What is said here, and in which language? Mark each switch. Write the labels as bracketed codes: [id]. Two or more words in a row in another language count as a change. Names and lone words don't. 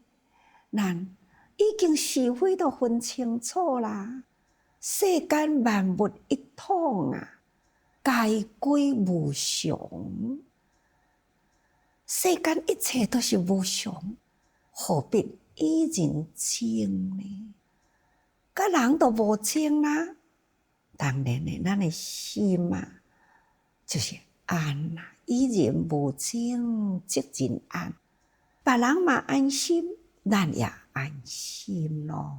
[nan] 咱已经是非都分清楚啦。世间万物一统啊，该归无常。世间一切都是无常，何必以人争呢？甲人都无争啦。当然呢，咱的心啊，就是安啦。以人无争，即人安。别人嘛安心，咱也安心咯。